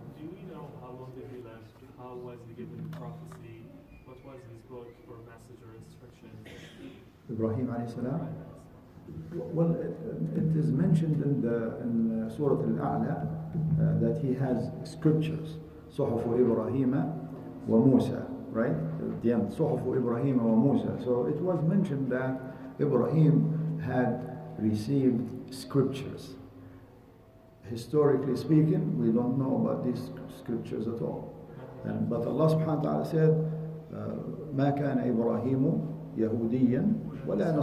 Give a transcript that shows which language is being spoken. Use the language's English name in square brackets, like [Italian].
[English] Do we know how long did he live? How was he given prophecy? What was his book or message or instructions? Ibrahim alayhi salam. Well, it is mentioned in Surah Al-A'la that he has scriptures. [Arabic] صحف إبراهيم وموسى, right? [English] At the end, [Arabic] صحف إبراهيم وموسى. [English] So it was mentioned that Ibrahim had received scriptures. Historically speaking, we don't know about these scriptures at all. But Allah subhanahu wa ta'ala said, [Arabic] ما كان إبراهيم يهوديا ولا نصرانيا.